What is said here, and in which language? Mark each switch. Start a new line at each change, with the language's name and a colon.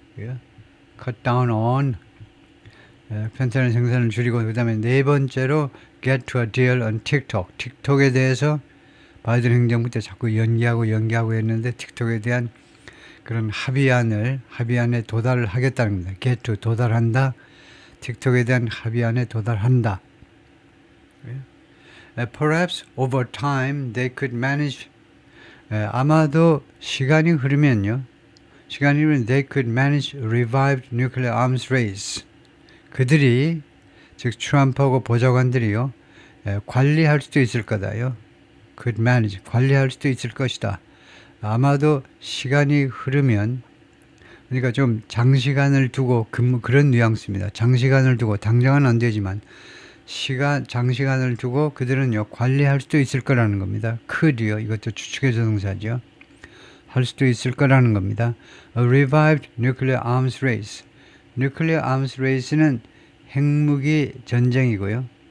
English: cut down on
Korean: 펜타닐 생산을 줄이고, 그 다음에 네 번째로
English: get to a deal on TikTok.
Korean: 틱톡에 대해서 바이든 행정부 때 자꾸 연기하고 했는데 틱톡에 대한 그런 합의안에 도달을 하겠다는 겁니다. get to 도달한다. 틱톡에 대한 합의안에 도달한다.
English: Perhaps over time they could manage.
Korean: 아마도 시간이 흐르면
English: they could manage revived nuclear arms race.
Korean: 그들이 즉 트럼프하고 보좌관들이요 관리할 수도 있을 거다요. could manage 관리할 수도 있을 것이다. 아마도 시간이 흐르면, 그러니까 좀 장시간을 두고 그런 뉘앙스입니다. 장시간을 두고 당장은 안 되지만 장시간을 두고 그들은 관리할 수도 있을 거라는 겁니다. could요. 이것도 추측의 조동사죠. 할 수도 있을 거라는 겁니다.
English: A revived nuclear arms race.
Korean: nuclear arms race는 핵무기 전쟁이고요.